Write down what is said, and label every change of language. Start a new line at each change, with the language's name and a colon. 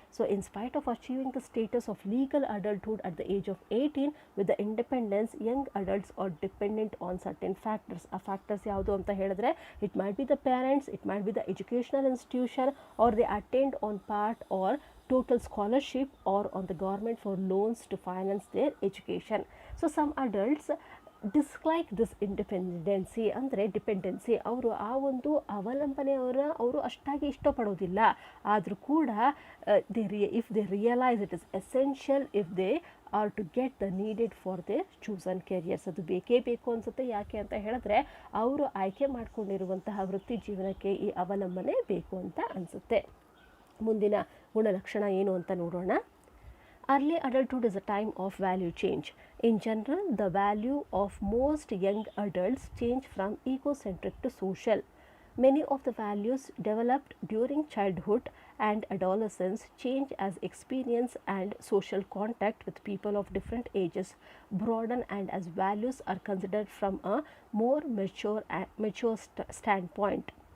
English: So in spite of achieving the status of legal adulthood at the age of 18 with the independence, young adults are dependent on certain factors.
Kannada: ಆ factors ಯಾವುದು ಅಂತ ಹೇಳಿದ್ರೆ,
English: It might be the parents, it might be the educational institution, or they attend on part or total scholarship, or on the government for loans to finance their education. So some adults dislike this independency,
Kannada: ಅಂದರೆ dependency. ಅವರು ಆ ಒಂದು ಅವರು ಅಷ್ಟಾಗಿ ಇಷ್ಟಪಡೋದಿಲ್ಲ. ಆದರೂ ಕೂಡ
English: If they realise it is essential, if they are to get the needed for their chosen careers.
Kannada: ಅದು ಬೇಕೇ ಬೇಕು ಅನಿಸುತ್ತೆ. ಯಾಕೆ ಅಂತ ಹೇಳಿದ್ರೆ, ಅವರು ಆಯ್ಕೆ ಮಾಡಿಕೊಂಡಿರುವಂತಹ ವೃತ್ತಿ ಜೀವನಕ್ಕೆ ಈ ಅವಲಂಬನೆ ಬೇಕು ಅಂತ ಅನಿಸುತ್ತೆ. ಮುಂದಿನ ಗುಣಲಕ್ಷಣ ಏನು ಅಂತ ನೋಡೋಣ.
English: Early adulthood is a time of value change. In general, the value of most young adults change from egocentric to social. Many of the values developed during childhood and adolescence change as experience and social contact with people of different ages broaden, and as values are considered from a more mature standpoint.